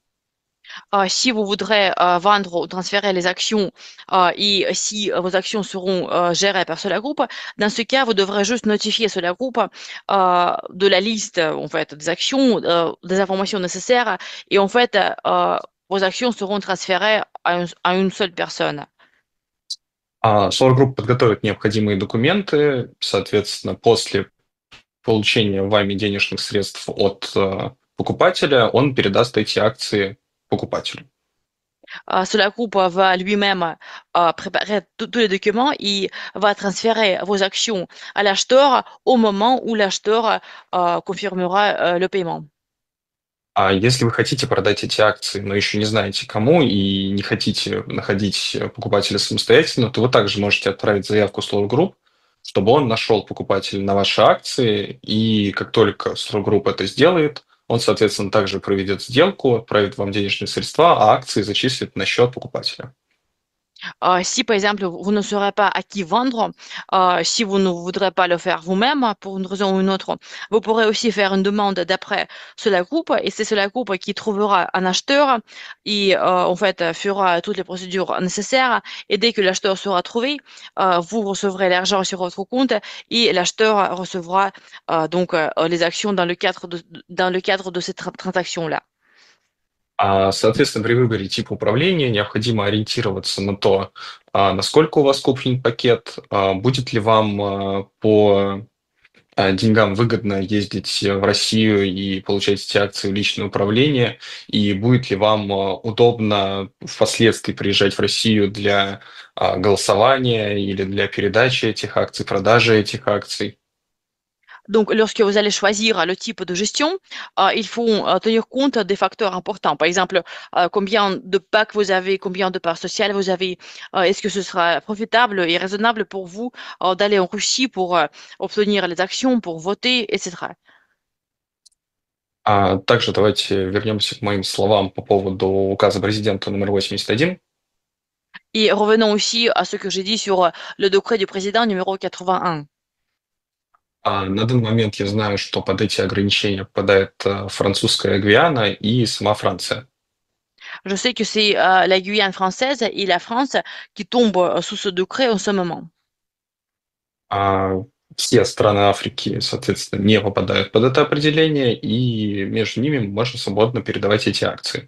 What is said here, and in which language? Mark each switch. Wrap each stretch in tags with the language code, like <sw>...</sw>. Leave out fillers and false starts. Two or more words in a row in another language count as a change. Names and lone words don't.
<fr>Si vous voudrez vendre ou transférer les actions et si vos actions seront gérées par Solar Group, dans ce cas, vous devrez juste notifier Solar Group de la liste en fait des actions, des informations nécessaires et en fait vos actions seront transférées à une seule personne.</fr> <ru>Solar Group подготовит необходимые документы, соответственно, после получения вами денежных средств от покупателя, он передаст эти акции покупателю.</ru> <fr>Solar Group va lui-même préparer tous les documents et va transférer vos actions à l'acheteur au moment où l'acheteur confirmera le paiement.</fr> <ru>А если вы хотите продать эти акции, но еще не знаете кому и не хотите находить покупателя самостоятельно, то вы также можете отправить заявку Solar Group, чтобы он нашел покупателя на ваши акции, и как только Solar Group это сделает, он, соответственно, также проведет сделку, отправит вам денежные средства, а акции зачислит на счет покупателя.</ru> <fr>Si par exemple vous ne saurez pas à qui vendre, si vous ne voudrez pas le faire vous-même pour une raison ou une autre, vous pourrez aussi faire une demande d'après Solar Group et c'est Solar Group qui trouvera un acheteur et en fait fera toutes les procédures nécessaires et dès que l'acheteur sera trouvé, vous recevrez l'argent sur votre compte et l'acheteur recevra les actions dans le cadre de cette transaction-là.</fr> <ru>Соответственно, при выборе типа управления необходимо ориентироваться на то, насколько у вас куплен пакет, будет ли вам по деньгам выгодно ездить в Россию и получать эти акции в личное управление, и будет ли вам удобно впоследствии приезжать в Россию для голосования или для perедачи этих акций, продажи этих акций.</ru> <fr>Donc, lorsque vous allez choisir le type de gestion, il faut tenir compte des facteurs importants. Par exemple, combien de packs vous avez, combien de parts sociales vous avez. Est-ce que ce sera profitable et raisonnable pour vous d'aller en Russie pour obtenir les actions, pour voter, etc.</fr> <ru>Также давайте вернемся к моим словам по поводу указа президента номер 81.</ru> <fr>Et revenons aussi à ce que j'ai dit sur le décret du président numéro 81.</fr> <ru>На данный момент я знаю, что под эти ограничения попадает французская Гвиана и сама Франция.</ru> <fr>Je sais que c'est la Guyane française et la France qui tombent sous ce décret en ce moment.</fr> <ru>Все страны Африки, соответственно, не попадают под это определение, и между ними можно свободно передавать эти акции.</ru>